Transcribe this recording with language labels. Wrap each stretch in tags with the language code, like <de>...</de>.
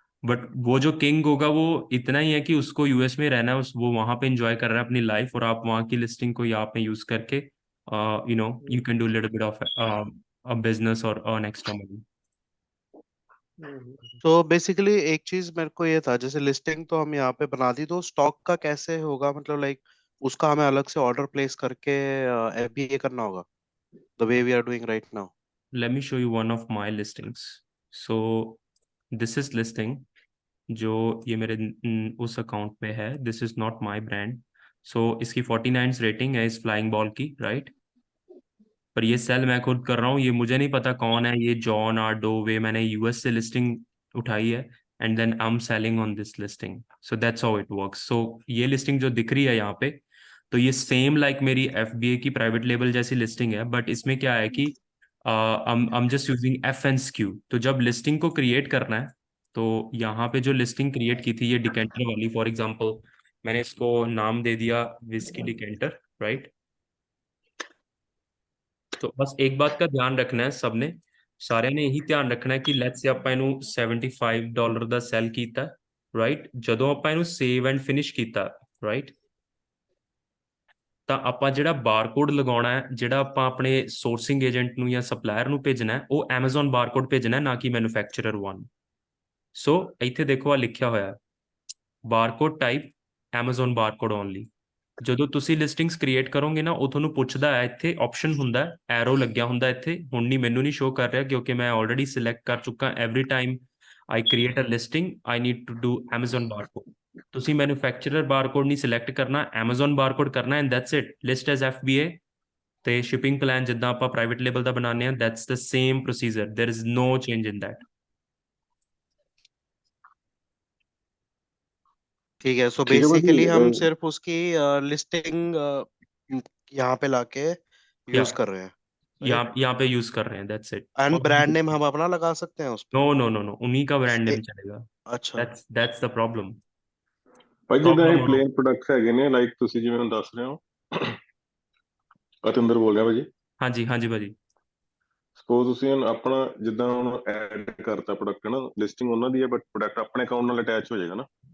<hi>But वो जो king होगा वो इतना ही है कि उसको यूएस में रहना है, उस वो वहाँ पे एंजॉय कर रहा है अपनी लाइफ, और आप वहाँ की लिस्टिंग को यहाँ पे यूज करके</hi> <en>You can do little bit of a business or earn extra money.</en> <hi>तो बेसिकली एक चीज मेरे को ये था, जैसे लिस्टिंग तो हम यहाँ पे बना दी, तो स्टॉक का कैसे होगा, मतलब लाइक उसका हमें अलग से ऑर्डर प्लेस करके एफबीए करना होगा,</hi> <en>The way we are doing right now? Let me show you one of my listings. So this is listing</en> <hi>जो ये मेरे उस अकाउंट पे है।</hi> <en>This is not my brand.</en> <hi>सो इसकी 49 रेटिंग है इस फ्लाइंग बॉल की, राइट। पर ये सेल मैं खुद कर रहा हूँ, ये मुझे नहीं पता कौन है ये जॉन आर डोवे। मैंने यूएस से लिस्टिंग उठाई है</hi> <en>And then I am selling on this listing. So that's how it works.</en> <hi>सो ये लिस्टिंग जो दिख रही है यहाँ पे, तो ये सेम लाइक मेरी एफबीए की प्राइवेट लेबल जैसी लिस्टिंग है, बट इसमें क्या है कि</hi> <en>I am just using FNSKU।</en> <hi>तो जब लिस्टिंग को क्रिएट करना है, तो यहाँ पे जो लिस्टिंग क्रिएट की थी ये डिकेंटर वाली, फॉर एग्जांपल मैंने इसको नाम दे दिया विस्की डिकेंटर, राइट। तो बस एक बात का ध्यान रखना है सबने, सारे ने यही ध्यान रखना है कि</hi> <en>let's say</en> <pa>ਆਪਾਂ ਇਹਨੂੰ $75 ਦਾ ਸੈਲ ਕੀਤਾ, ਰਾਈਟ। ਜਦੋਂ ਆਪਾਂ ਇਹਨੂੰ ਸੇਵ ਐਂਡ ਫਿਨਿਸ਼ ਕੀਤਾ, ਰਾਈਟ, ਤਾਂ ਆਪਾਂ ਜਿਹੜਾ ਬਾਰਕੋਡ ਲਗਾਉਣਾ ਹੈ, ਜਿਹੜਾ ਆਪਾਂ ਆਪਣੇ ਸੋਰਸਿੰਗ ਏਜੰਟ ਨੂੰ ਜਾਂ ਸਪਲਾਇਰ ਨੂੰ ਭੇਜਣਾ ਹੈ, ਉਹ Amazon ਬਾਰਕੋਡ ਭੇਜਣਾ ਹੈ, ਨਾ ਕਿ ਮੈਨੂਫੈਕਚਰਰ 1। ਸੋ ਇੱਥੇ ਦੇਖੋ ਆ ਲਿਖਿਆ ਹੋਇਆ barcode type Amazon barcode only. ਜਦੋਂ ਤੁਸੀਂ ਲਿਸਟਿੰਗਸ ਕ੍ਰੀਏਟ ਕਰੋਗੇ ਨਾ, ਉਹ ਤੁਹਾਨੂੰ ਪੁੱਛਦਾ ਹੈ, ਇੱਥੇ ਆਪਸ਼ਨ ਹੁੰਦਾ ਐਰੋ ਲੱਗਿਆ ਹੁੰਦਾ ਇੱਥੇ। ਹੁਣ ਨਹੀਂ, ਮੈਨੂੰ ਨਹੀਂ ਸ਼ੋ ਕਰ ਰਿਹਾ ਕਿਉਂਕਿ ਮੈਂ ਆਲਰੇਡੀ ਸਿਲੈਕਟ ਕਰ ਚੁੱਕਾ।</pa> <en>Every time I create a listing I need to do Amazon barcode.</en> <pa>ਤੁਸੀਂ ਮੈਨੂਫੈਕਚਰਰ ਬਾਰਕੋਡ ਨਹੀਂ ਸਿਲੈਕਟ ਕਰਨਾ, Amazon ਬਾਰਕੋਡ ਕਰਨਾ,</pa> <en>And that's it.</en> <pa>List as FBA ਤੇ ਸ਼ਿਪਿੰਗ ਪਲਾਨ ਜਿੱਦਾਂ ਆਪਾਂ ਪ੍ਰਾਈਵੇਟ ਲੇਬਲ ਦਾ ਬਣਾਉਂਦੇ ਹਾਂ,</pa> <en>That's the same procedure, there is no change in that.</en> <hi>ठीक है, सो ठीक है भाजी। बेसिकली हम सिर्फ उसकी लिस्टिंग यहाँ पे लाके या यूज कर रहे हैं, राइट? यहाँ पे यूज कर रहे हैं,</hi> <en>That's it.</en> <hi>And brand name हम अपना लगा सकते हैं उस पे?</hi> <en>no no no no,</en> <hi>उन्हीं का ब्रांड नेम ए- चलेगा। अच्छा।</hi> <en>That's the problem.</en> <pa>ਭਾਈ ਜਿੱਦਾਂ ਇਹ</pa> <hi>प्रॉब्लम</hi> <pa>ਪਲੇਨ ਪ੍ਰੋਡਕਟਸ ਹੈਗੇ ਨੇ, ਲਾਈਕ ਤੁਸੀਂ ਜਿਵੇਂ ਹੁਣ ਦੱਸ ਰਹੇ ਹੋ, ਅਤਿੰਦਰ ਬੋਲ ਰਿਹਾ ਭਾਜੀ।</pa> <hi>हाँ जी, हाँ जी भाजी।</hi> <pa>ਸਪੋਜ਼ ਤੁਸੀਂ ਹੁਣ ਆਪਣਾ ਜਿੱਦਾਂ ਹੁਣ ਐਡ ਕਰਤਾ ਪ੍ਰੋਡਕਟ ਨਾ, ਲਿਸਟਿੰਗ ਉਹਨਾਂ ਦੀ ਹੈ, ਬਟ ਪ੍ਰੋਡਕਟ ਆਪਣੇ ਅਕਾਊਂਟ ਨਾਲ ਅਟੈਚ ਹੋ ਜਾਏਗਾ ਨਾ।</pa>